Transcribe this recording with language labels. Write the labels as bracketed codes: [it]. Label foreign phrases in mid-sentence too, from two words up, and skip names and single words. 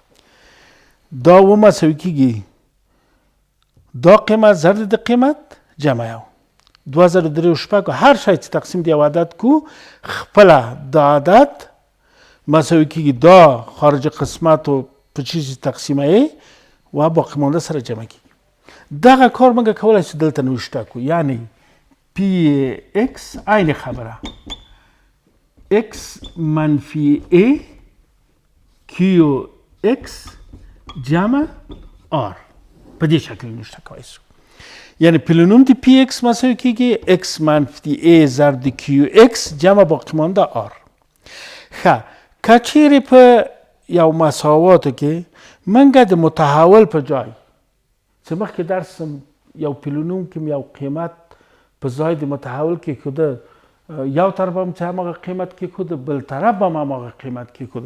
[ps] دا و مساوي کېږي دا قیمت ضرب د قیمت جمع یو، 2 ضرب 3 شپږ، هر شی چې تقسیم د یو عدد کو خپله دا عدد مساوي کېږي دا خارج قسمتو په چیز تقسیمه و باقی مانده سره جمع کېږي. دغه کار موږ کولی شو دلته نوشته کو، یعنی پی ایکس عین خبره ایکس منفی ای کیو ایکس جمع آر په دې شکل نوشته کولی شو. یعنی پلینوم د پی ایکس مساوي کېږي ایکس منفی ای ضرب د کیو ایکس جمع باقی مانده آر. ښه، که چیرې په یو مساواتو کې موږ د متحول په جای چې مخکې درس یو پلینوم کې یو قیمت په ځای د متحول کې کېښوده، یو طرف هم چې هماغه قیمت کېښوده، بل طرف هم هماغه قیمت کېښوده.